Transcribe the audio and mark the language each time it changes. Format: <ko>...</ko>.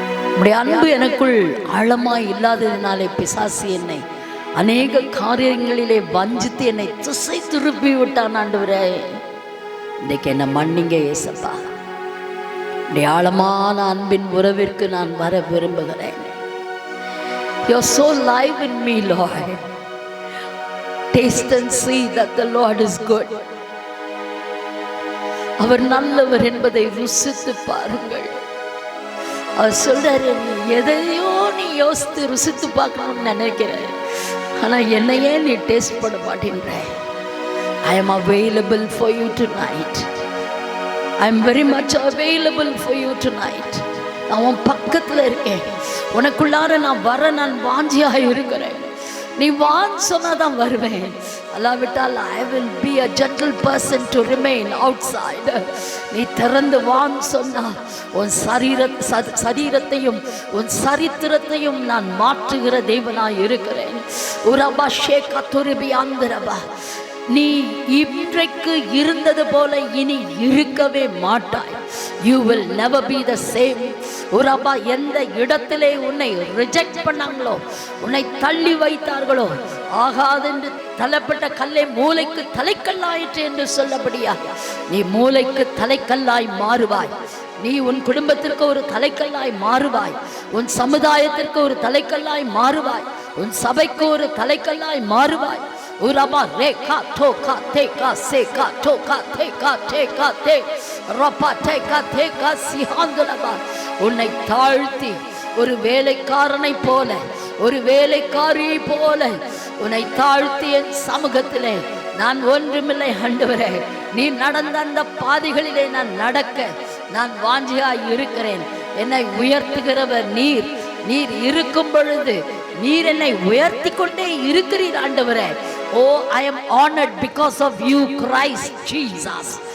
<ta>உம்முடைய அன்பு எனக்குள் ஆழமாய் இல்லாததினாலே பிசாசு என்னை அநேக காரியங்களிலே வஞ்சித்து என்னை திசை திருப்பி விட்டான் ஆண்டவரே. இன்றைக்கு என்னை மன்னிங்க ஏசப்பா. உம்முடைய ஆழமான அன்பின் உறவிற்கு நான் வர விரும்புகிறேன்.</ta> <en>You are so live in me, Lord. Taste and see that the Lord is good.</en> <ta>அவர் நல்லவர் என்பதை ருசித்து பாருங்கள். அவர் சொல்றாரு, எதையோ நீ யோசித்து ருசித்து பார்க்கணும்னு நினைக்கிற, ஆனா என்னையே நீ டேஸ்ட் பண்ண மாட்டேன்ற.</ta> <en>I am available for you tonight. I am very much available for you tonight.</en> <ta>நான் உன் பக்கத்துல இருக்கேன். உனக்குள்ளார நான் வர நான் வாஞ்சியாக இருக்கிறேன். நீ வான் சொன்னாதான் வருவேன். அல்லாவிட்டால்</ta> <en>I will be a gentle person to remain outside.</en> <ta>நீ திறந்து வான் சொன்னா உன் சரீரத்தையும் உன் சரித்திரத்தையும் நான் மாற்றுகிற தேவனாய் இருக்கிறேன். உரபா ஷேகா துருபி ஆந்திரபா. நீ இன்றைக்கு இருந்தது போல இனி இருக்கவே மாட்டாய்.</ta> <en>You will never be the same.</en> <ta>உரபா, எந்த இடத்திலே உன்னை ரிஜெக்ட் பண்ணாங்களோ, உன்னை தள்ளி வைத்தார்களோ, ஆகாதென்று தள்ளப்பட்ட கல்லை மூளைக்கு தலைக்கல்லாயிற்று என்று சொல்லபடியா நீ மூளைக்கு தலைக்கல்லாய் மாறுவாய். நீ உன் குடும்பத்திற்கு ஒரு தலைக்கல்லாய் மாறுவாய். உன் சமுதாயத்திற்கு ஒரு தலைக்கல்லாய் மாறுவாய். உன் சபைக்கு ஒரு தலைக்கல்லாய் மாறுவாய். உரபா ரேகா தோகா தேகா சேகா தோகா தேகா தேகா தே ரபா தேகா தேகா சிஹாந்தலபா. உன்னை தாழ்த்தி ஒரு வேலைக்காரனை போல, ஒரு வேலைக்காரியை போல உன்னை தாழ்த்தி என் சமூகத்திலே நான் ஒன்றுமில்லை ஆண்டவரே, நீ நடந்த அந்த பாதைகளிலே நான் நடக்க நான் வாஞ்சியாய் இருக்கிறேன். என்னை உயர்த்துகிறவர் நீர். நீர் இருக்கும் பொழுது நீர் என்னை உயர்த்தி கொண்டே இருக்கிறீர் ஆண்டவரே.</ta> <en>Oh, I am honored because of you, Christ Jesus.</en>